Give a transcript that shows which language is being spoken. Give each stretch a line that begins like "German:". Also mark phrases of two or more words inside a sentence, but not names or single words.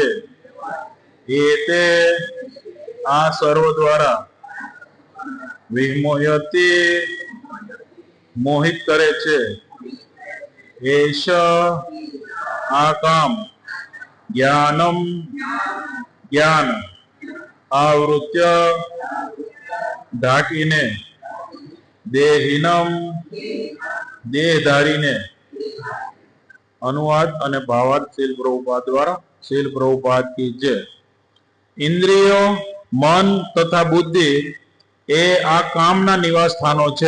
Gujarati: एते આ સર્વ દ્વારા विमोहयति મોહિત કરે છે।
Sanskrit: एष आकाम ज्ञानम ज्ञान
Gujarati: આવૃત્ય ઢાંકીને, દેહિનમ દેહધારીને. અનુવાદ અને ભાવાર્થ શીલ પ્રભુપાદ દ્વારા. શીલ પ્રભુપાદ કી જય. ઇન્દ્રિયો, મન તથા બુદ્ધિ એ આ કામના નિવાસ સ્થાનો છે.